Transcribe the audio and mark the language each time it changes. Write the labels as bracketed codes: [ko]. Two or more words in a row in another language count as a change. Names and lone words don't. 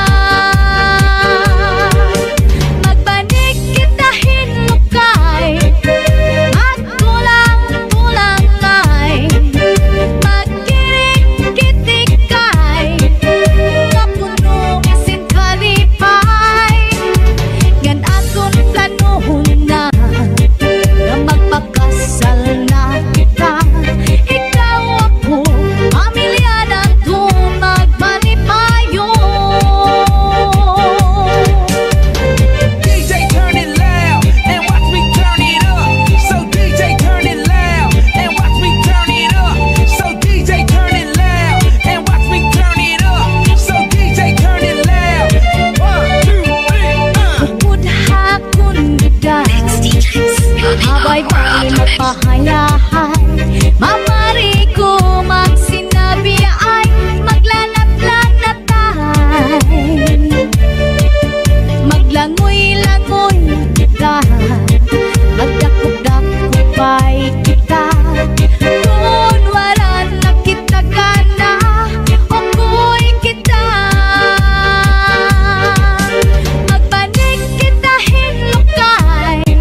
[war] Magbanig kita hinukay Magtulang-tulangay Magkirik-kitikay Kapuno isin kalipay Gan aton planohon na Na magpakasal na kita Ikaw ako, pamilya na to magbalipayo [en] DJ turn it loud and watch me turn it up. So DJ turn it loud and watch me turn it up. So DJ turn it loud and watch me turn it up. So DJ turn it loud. 1, 2, 3, [war] Mudha akong bigay Habay-bay magpahayahay Mamari ko magsinabi ay maglanat-lanatay Maglangoy-langoy kita Magdakop-dakopay kita Kunwaran na kita gana Oko'y kita Magbanig kita hinukay